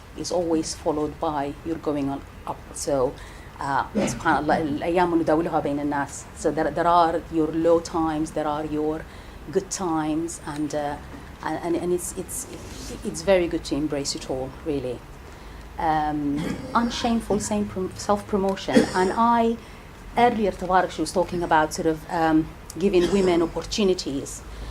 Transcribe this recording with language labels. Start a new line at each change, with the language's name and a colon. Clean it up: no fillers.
English: is always followed by you're going on up.
Arabic: So سبحان الله الأيام نداولها بين الناس.
English: So there are your low times, there are your good times, and it's very good to embrace it all, really. Unshameful self-promotion. And earlier Tabarak, she was talking about sort of giving women opportunities.